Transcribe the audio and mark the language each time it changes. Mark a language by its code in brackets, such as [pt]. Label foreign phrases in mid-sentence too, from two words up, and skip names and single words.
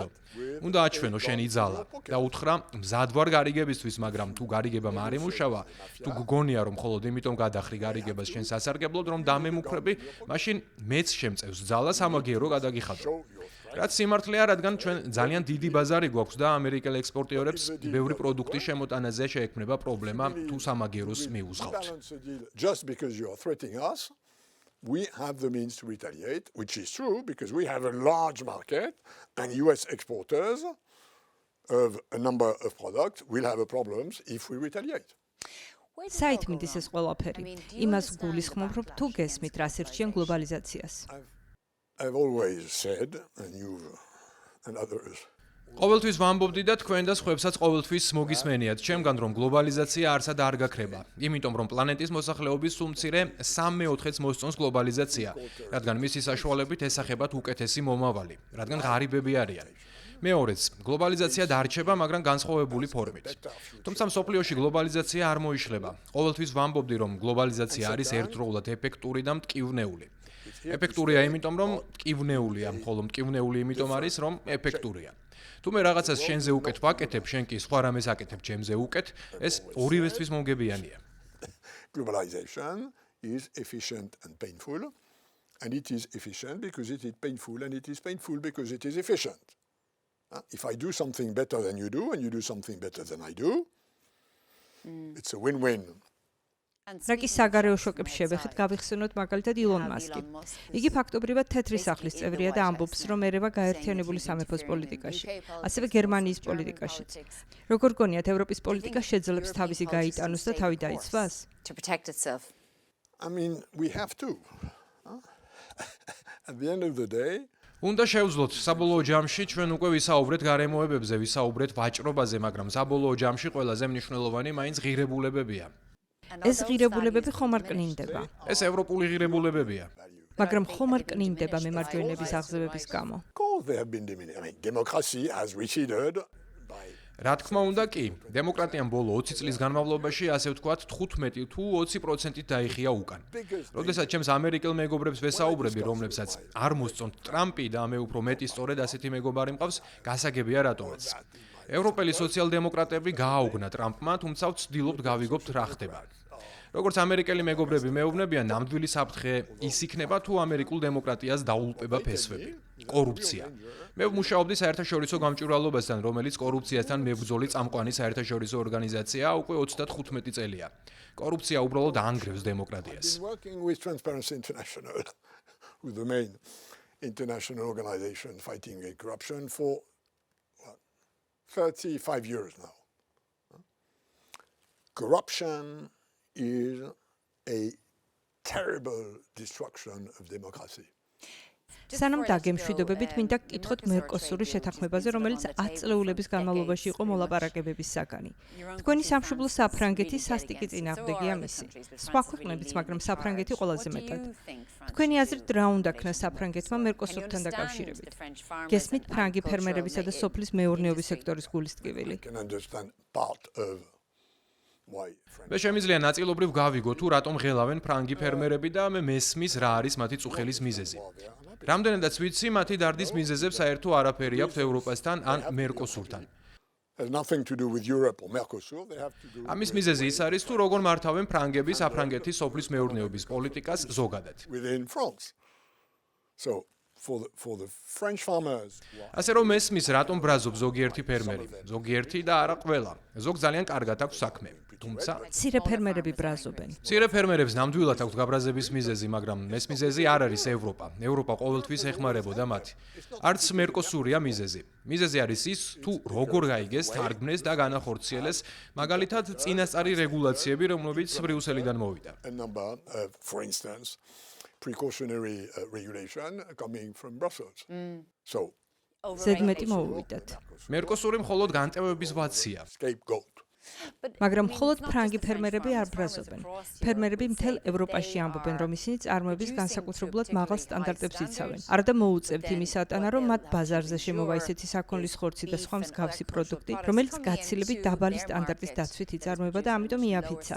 [ka] უნდა აჩვენო შენი ძალა და უთხრა მზად ვარ გარიგებისთვის, მაგრამ თუ გარიგებამ არ იმუშავა, თუ გგონია რომ მხოლოდ იმიტომ გადახრი გარიგებას შენ სასარგებლოდ რომ დამემუქრები, მაშინ მეც შემწევს ძალა სამაგიერო გადაგიხადო. რაც სიმართლეა, რადგან ჩვენ ძალიან დიდი ბაზარი გვაქვს და ამერიკელ ექსპორტიორებს ბევრი პროდუქტის შემოტანაზე შეექმნება პრობლემა თუ სამაგიეროს მიუძღავთ. [en] Just because you are threatening us, we have the means to retaliate, which is true because we have a large market and US exporters of a number of products will have problems if we retaliate. [ka] საით მიდის ეს ყველაფერი? იმას გულისხმობ, რომ თუ გესმით, რას ირჩიან გლობალიზაციას. [en] I've always said, and you and others, [ka] ყოველთვის ვამბობდი და თქვენ და სხვებსაც ყოველთვის მოგისმენიათ, ჩემგან რომ გლობალიზაცია არსად არ გაქრება. იმიტომ რომ პლანეტის მოსახლეობის სულ მცირე 3/4-ს მოსწონს გლობალიზაცია, რადგან მისი საშუალებით ესახებათ უკეთესი მომავალი, რადგან ღარიბები არიან. მეორეც, გლობალიზაცია დარჩება, მაგრამ განსხვავებული ფორმით. თუმცა მსოფლიოში გლობალიზაცია არ მოიშლება. ყოველთვის ვამბობდი, რომ გლობალიზაცია არის ერთდროულად ეფექტური და მტკივნეული. ეფექტურია იმიტომ, რომ მტკივნეულია, ხოლო მტკივნეული იმიტომ არის, რომ ეფექტურია. თუ მე რაღაცას შენზე უკეთ ვაკეთებ, შენ კი სხვა რამეს აკეთებ ჩემზე უკეთ, ეს ორივესთვის მომგებიანია. [en] globalization is efficient and painful, and it is efficient because it is painful, and it is painful because it is efficient. If I do something better than you do, and you do something better than I do, it's a win-win. [ka] რაკი საგარეო შოკებს შევეხეთ, გავიხსენოთ მაგალითად ილონ მასკი. იგი ფაქტობრივად თეთრი სახლის წევრია და ამბობს, რომ ერევა გაერთიანებული სამეფოს პოლიტიკაში, ასევე გერმანიის პოლიტიკაშიც. როგორ გონიათ, ევროპის პოლიტიკა შეძლებს თავისი გაიტანოს და თავი დაიცვას? [en] I mean, we have to. At the end of the day, [ka] უნდა შევძლოთ საბოლოო ჯამში ჩვენ უკვე ვისაუბრეთ გარემოებებზე, ვისაუბრეთ ვაჭრობაზე, მაგრამ საბოლოო ჯამში ყველაზე მნიშვნელოვანი მაინც ღირებულებებია. ეს ღირებულებები ხომ არ კნინდება, ეს ევროპული ღირებულებებია. მაგრამ ხომ არ კნინდება მემარჯვენეების აღზევების გამო. [en] of course, they have been diminished. I mean, democracy has receded by [ka] რა თქმა უნდა კი, დემოკრატიამ ბოლო 20 წლის განმავლობაში, ასე ვთქვათ, 15 თუ 20%-ით დაიხია უკან. როდესაც ჩემს ამერიკელ მეგობრებს ვესაუბრები, რომლებსაც არ მოსწონთ ტრამპი და მე უფრო მეტი სწორედ ასეთი მეგობარი მყავს, გასაგებია რატომაც. ევროპელი სოციალ-დემოკრატები გააუგნა ტრამპმა, თუმცა ვცდილობთ გავიგობთ რა ხდება. როგორც ამერიკელი მეგობრები მეუბნებიან, ნამდვილი საფრთხე ის იქნება, თუ ამერიკულ დემოკრატიას დაულპება ფესვები. კორუფცია. მე ვმუშაობდი საერთაშორისო გამჭვირვალობასთან, რომელიც კორუფციასთან მებრძოლი წამყვანი საერთაშორისო ორგანიზაციაა უკვე 35 წელია. კორუფცია უბრალოდ ანგრევს დემოკრატიას. [en] I've been working with Transparency International, with the main international organization fighting against corruption for 35 years now. Corruption is a terrible destruction of democracy. [ka] სანამ დაგემშვიდობებით, მინდა გკითხოთ მერკოსურის შეთანხმებაზე, რომელიც 10 წლეულების განმავლობაში იყო მოლაპარაკებების საგანი. თქვენი სამშობლო საფრანგეთი სასტიკი წინააღმდეგია მისი. სხვა ქვეყნებიც, მაგრამ საფრანგეთი ყველაზე მეტად. თქვენი აზრით, რა უნდა ქნა საფრანგეთმა მერკოსურთან დაკავშირებით? გესმით ფრანგი ფერმერებისა და სოფლის მეურნეობის სექტორის გულისტკივილი. [en] I can understand part of why [ka] მე შემიძლია ნაწილობრივ გავიგო თუ რატომ ღელავენ ფრანგი ფერმერები და მე მესმის რა არის მათი წუხელის მიზეზი. რამდენადაც ვიცი, მათი დარდის მიზეზებს საერთო არაფერი აქვს ევროპასთან ან მერკოსურთან. [en] has nothing to do with Europe or Mercosur. They have to do [ka] ამის მიზეზი ის არის თუ როგორ მართავენ ფრანგები საფრანგეთის სოფლის მეურნეობის პოლიტიკას ზოგადად. [en] within France. So for the French farmers, [ka] ასე რომ მესმის რატომ ბრაზობს ზოგიერთი ფერმერი, ზოგიერთი და არა ყველა. ზოგ ძალიან კარგად აქვს საქმე. თუმცა მცირე ფერმერები ბრაზობენ. მცირე ფერმერებს ნამდვილად აქვს გაბრაზების მიზეზი, მაგრამ ეს მიზეზი არ არის ევროპა. ევროპა ყოველთვის ეხმარებოდა მათ. არც მერკოსურია მიზეზი. მიზეზი არის ის, თუ როგორ გაიგეს, თარგმნეს და განახორციელეს, მაგალითად, წინასწარი რეგულაციები, რომლებიც ბრიუსელიდან მოვიდა. [en] a number of, for instance, precautionary regulation coming from Brussels. So [ka] ზედმეტი მოუვიდათ. მერკოსური მხოლოდ განტევების ვაცია. [en] scapegoat. [ka] მაგრამ მხოლოდ ფრანგი ფერმერები არ ბრაზობენ. ფერმერები მთელ ევროპაში ამბობენ, რომ ისინი წარმოების განსაკუთრებულად მაღალ სტანდარტებს იცავენ. არადა მოუწევთ იმის ატანა, რომ მათ ბაზარზე შემოვა ისეთი საქონლის ხორცი და სხვა მსგავსი პროდუქტი, რომელიც გაცილებით დაბალი სტანდარტის დაცვით იწარმოება და ამიტომ იაფიცაა.